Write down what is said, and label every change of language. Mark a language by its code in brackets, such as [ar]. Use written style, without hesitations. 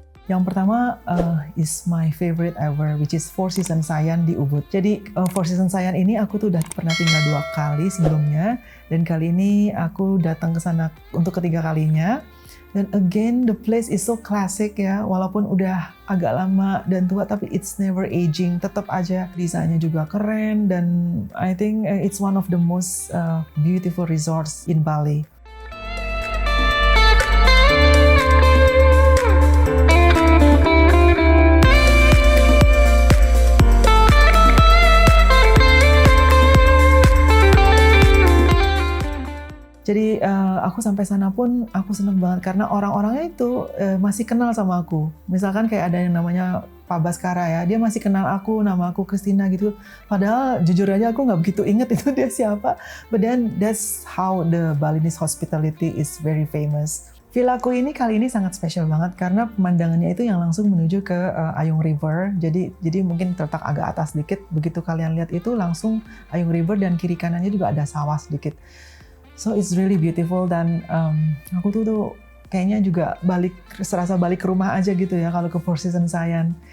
[id] Yang pertama [en] is my favorite ever, which is Four Seasons Sayan di Ubud. [id] Jadi Four Seasons Sayan ini aku tuh udah pernah tinggal 2 kali sebelumnya, dan kali ini aku datang ke sana untuk ketiga kalinya. [en] Dan again, the place is so classic [id] ya, walaupun udah agak lama dan tua, tapi [en] it's never aging. [id] Tetap aja desainnya juga keren, dan [en] I think it's one of the most beautiful resorts in Bali. [id] Jadi aku sampai sana pun aku seneng banget karena orang-orangnya itu masih kenal sama aku. Misalkan kayak ada yang namanya Pak Baskara ya, dia masih kenal aku, nama aku Christina gitu. Padahal jujur aja aku nggak begitu inget itu dia siapa. [en] But then that's how the Balinese hospitality is very famous. [id] Villaku ini kali ini sangat spesial banget karena pemandangannya itu yang langsung menuju ke Ayung River. Jadi mungkin terletak agak atas sedikit. Begitu kalian lihat itu langsung Ayung River, dan kiri kanannya juga ada sawah sedikit. [en] So it's really beautiful, [id] dan aku tuh kayaknya juga serasa balik ke rumah aja gitu ya kalau ke Four Seasons Sayan.